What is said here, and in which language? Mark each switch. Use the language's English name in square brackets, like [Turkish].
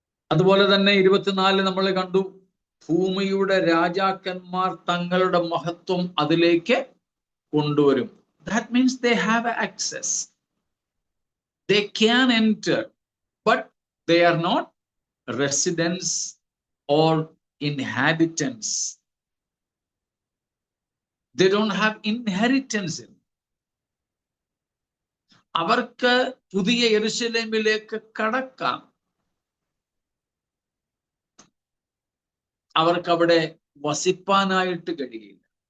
[Malayalam] അതുപോലെ തന്നെ 24 നമ്മൾ കണ്ടു, ഭൂമിയുടെ രാജാക്കന്മാർ തങ്ങളുടെ മഹത്വം അതിലേക്ക് കൊണ്ടുവരും. [English] That means they have access. They can enter, but they are not residents or inhabitants. They don't have inheritance in. [Malayalam] അവർക്ക് പുതിയ യെരൂശലേമിലേക്ക് കടക്കാം. അവർക്ക് അവിടെ വസിപ്പാനായിട്ട് കഴിയില്ല.